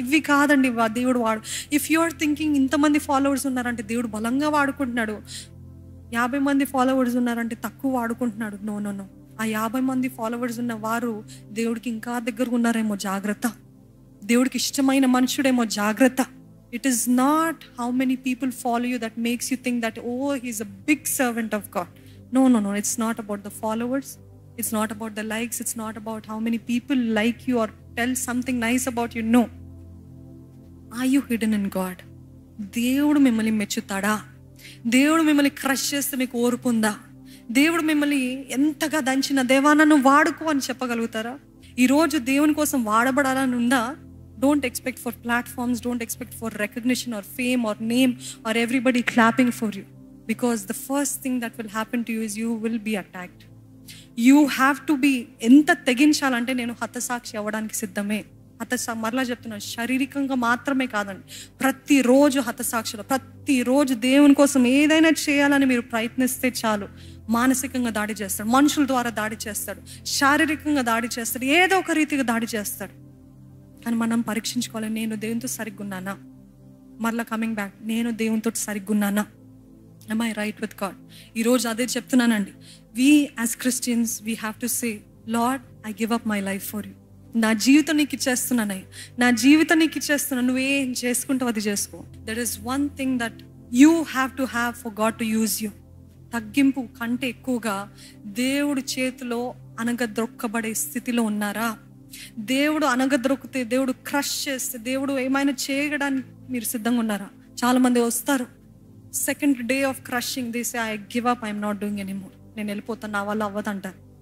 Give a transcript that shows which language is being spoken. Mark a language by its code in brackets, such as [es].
[te] ఇవి కాదండి దేవుడు వాడు. [en] if you are thinking [te] ఇంతమంది ఫాలోవర్స్ ఉన్నారంటే దేవుడు బలంగా వాడుకుంటున్నాడు, 50 మంది ఫాలోవర్స్ ఉన్నారంటే తక్కువ వాడుకుంటున్నాడు. [en] No no no. [te] ఆ 50 మంది ఫాలోవర్స్ ఉన్న వారు దేవుడికి ఇంకా దగ్గరగా ఉన్నారేమో, జాగ్రత్త. దేవుడికి ఇష్టమైన మనుషుడేమో, జాగ్రత్త. [en] It is not how many people follow you that makes you think that, oh, he's a big servant of God. No. It's not about the followers. It's not about the likes. It's not about how many people like you or tell something nice about you. No. Are you hidden in God? [te] దేవుడు మిమ్మల్ని మెచ్చుతాడా? దేవుడు మిమ్మల్ని crush చేస్తే మీకు ఓర్పు ఉందా? దేవుడు మిమ్మల్ని ఎంతగా దంచిన, దేవా నన్ను వాడుకో అని చెప్పగలుగుతారా? ఈరోజు దేవుని కోసం వాడబడాలని ఉందా? [en] Don't expect for platforms, don't expect for recognition or fame or name or everybody clapping for you. Because the first thing that will happen to you is you will be attacked. You have to be, [te] ఎంత తెగించాలంటే నేను హతసాక్షి అవ్వడానికి సిద్ధమే. మరలా చెప్తున్నాను, శారీరకంగా మాత్రమే కాదండి, ప్రతిరోజు హతసాక్షులు. ప్రతిరోజు దేవుని కోసం ఏదైనా చేయాలని మీరు ప్రయత్నిస్తే చాలు, మానసికంగా దాడి చేస్తాడు, మనుషుల ద్వారా దాడి చేస్తాడు, శారీరకంగా దాడి చేస్తాడు, ఏదో ఒక రీతిగా దాడి చేస్తాడు. కానీ మనం పరీక్షించుకోవాలి, నేను దేవునితో సరిగ్గా ఉన్నానా? మరలా [en] coming back, [te] నేను దేవునితో సరిగ్గా ఉన్నానా? [en] am I right with God? [te] ఈరోజు అదే చెప్తున్నానండి. [en] we as Christians we have to say, Lord, I give up my life for you. [te] నా జీవితం నీకు ఇచ్చేస్తున్నానయ్యా, నా జీవితం నీకు ఇచ్చేస్తున్నాను, నువ్వేం చేసుకుంటావు అది చేసుకో. [en] there is one thing that you have to have for God to use you. [te] తగ్గింపు కంటే ఎక్కువగా దేవుడి చేతిలో అనగద్రొక్కబడే స్థితిలో ఉన్నారా? దేవుడు అనగద్రొక్కితే, దేవుడు క్రష్ చేస్తే, దేవుడు ఏమైనా చేయడానికి మీరు సిద్ధంగా ఉన్నారా? చాలా మంది వస్తారు, [en] second day of crushing they say, I give up, I'm not doing anymore, [te] నేను వెళ్ళిపోతాను, నా వల్ల అవ్వదంటారు.